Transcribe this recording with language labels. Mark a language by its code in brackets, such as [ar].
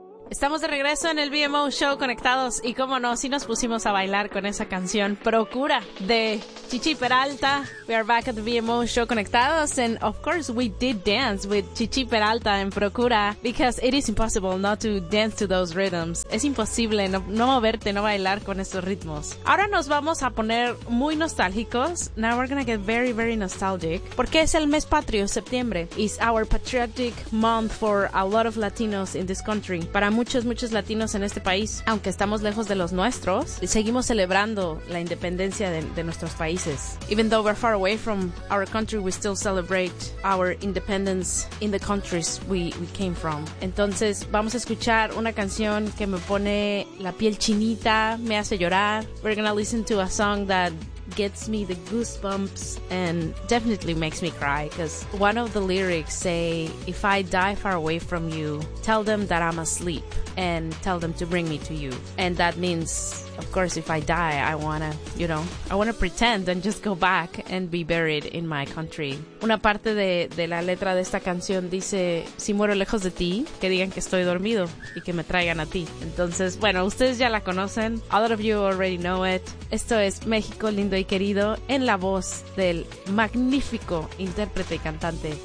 [es] Estamos de regreso en el BMO Show conectados y cómo no, sí nos pusimos a bailar con esa canción Procura de Chichi Peralta. [en] We are back at the BMO Show conectados and of course we did dance with Chichi Peralta [es] en Procura [en] because it is impossible not to dance to those rhythms. [es] Es imposible no moverte, no bailar con esos ritmos. Ahora nos vamos a poner muy nostálgicos. [en] Now we're gonna get very, very nostalgic [es] porque es el mes patrio, septiembre. [en] It's our patriotic month for a lot of Latinos in this country. [es] Para muchos, muchos latinos en este país, aunque estamos lejos de los nuestros, seguimos celebrando la independencia de nuestros países. [en] Even though we're far away from our country, we still celebrate our independence in the countries we came from. [es] Entonces, vamos a escuchar una canción que me pone la piel chinita, me hace llorar. [en] We're gonna listen to a song that gets me the goosebumps and definitely makes me cry because one of the lyrics say, if I die far away from you, tell them that I'm asleep and tell them to bring me to you. And that means, of course, if I die, I wanna pretend and just go back and be buried in my country. [es] Una parte de la letra de esta canción dice, si muero lejos de ti, que digan que estoy dormido y que me traigan a ti. Entonces, bueno, ustedes ya la conocen. [en] A lot of you already know it. [es] Esto es México lindo y querido en la voz del magnífico intérprete y cantante.